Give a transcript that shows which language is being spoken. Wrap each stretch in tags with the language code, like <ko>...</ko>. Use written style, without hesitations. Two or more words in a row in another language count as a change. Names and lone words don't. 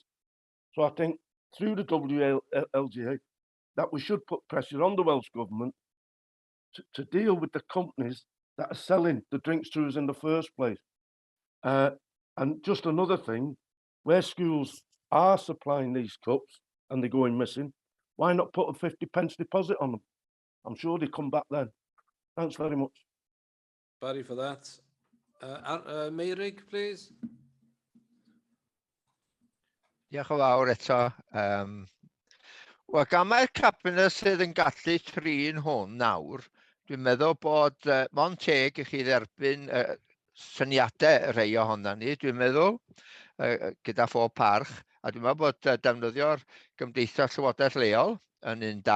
<en>So I think through the WLGA that we should put pressure on the Welsh Government to deal with the companies that are selling the drinks to us in the first place. And just another thing, where schools are supplying these cups and they're going missing, why not put a 50p deposit on them? I'm sure they come back then. Thanks very much. Barry for that. Meirig, please.</en> <cy>Diolch yn fawr eto. Wel, gan mae'r cabinet sydd yn gallu trin hwn nawr, dwi'n meddwl bod mond teg i chi dderbyn syniadau rhai ohono ni, dwi'n meddwl, gyda phob parch, a dwi'n meddwl bod defnyddio'r Gymdeithas Llywodraeth Leol yn un da.</cy>